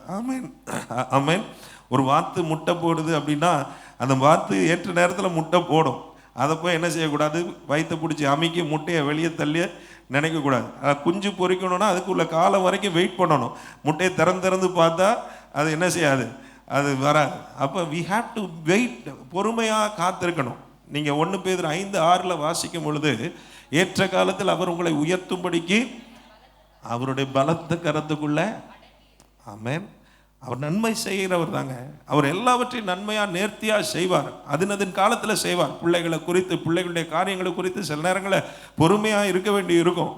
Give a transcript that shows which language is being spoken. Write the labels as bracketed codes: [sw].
[ta] ஆமென், ஆமென். ஒரு வாத்து முட்டை போடுது அப்படின்னா அந்த வாத்து ஏற்ற நேரத்தில் முட்டை போடும். அதை போய் என்ன செய்யக்கூடாது, வயிற்றை பிடிச்சி அமைக்கி முட்டையை வெளியே தள்ளி நினைக்கக்கூடாது. குஞ்சு பொறிக்கணும்னா அதுக்குள்ள காலம் வரைக்கும் வெயிட் பண்ணணும். முட்டையை திறந்து பார்த்தா அது என்ன செய்யாது, அது வராது. அப்போ [en] we have to wait, [ta] பொறுமையாக காத்திருக்கணும். நீங்கள் 1 பேதுரு 5:6 வாசிக்கும் பொழுது, ஏற்ற காலத்தில் அவர் உங்களை உயர்த்தும்படிக்கு அவருடைய பலத்த கரத்துக்குள்ள, ஆமென், அவர் நன்மை செய்கிறவர் தாங்க. அவர் எல்லாவற்றையும் நன்மையாக நேர்த்தியாக செய்வார். அதன் காலத்தில் செய்வார். பிள்ளைகளை குறித்து, பிள்ளைகளுடைய காரியங்களை குறித்து சில நேரங்களில் பொறுமையாக இருக்க வேண்டி இருக்கும்.